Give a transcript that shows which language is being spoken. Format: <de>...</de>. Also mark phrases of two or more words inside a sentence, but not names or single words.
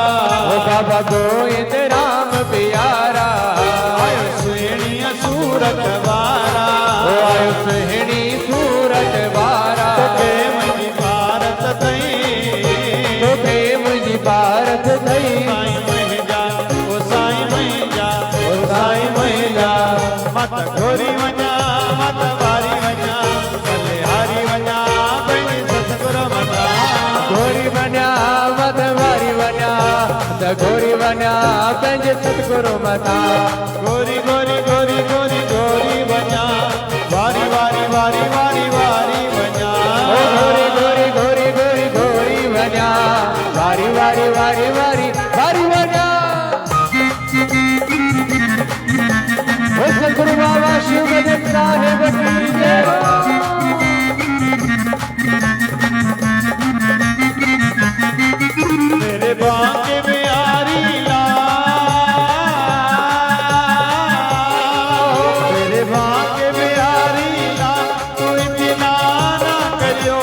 <sd>बाबा गोविंद राम प्यारा आयो सुहिणी सूरत वारा आयो सुहिणी सूरत वारा तोखे मुंहिंजी भारत तई तोखे मुंहिंजी भारत थई साईं मुंहिंजा ओ साईं मुंहिंजा ओ साईं मुंहिंजा मत घोरी वञा मत वारी वञा भले हारी वञा पंहिंजी सतगुरु मथा गोरी वञा मत वारी वञा त गोरी वञा पंहिंजे सतगुरु मथा गोरी गोरी गोरी गोरी गोरी वञा वारी वारी वारी वारी वारी वञा ओ गोरी गोरी गोरी गोरी गोरी वञा वारी वारी वारी वारी वारी वञा ओ सतगुरु बाबा शिव गजब साहिब की जय</sd> <hi>मेरे बांके बिहारी मेरे बांके बिहारी तू इतना ना करियो</hi>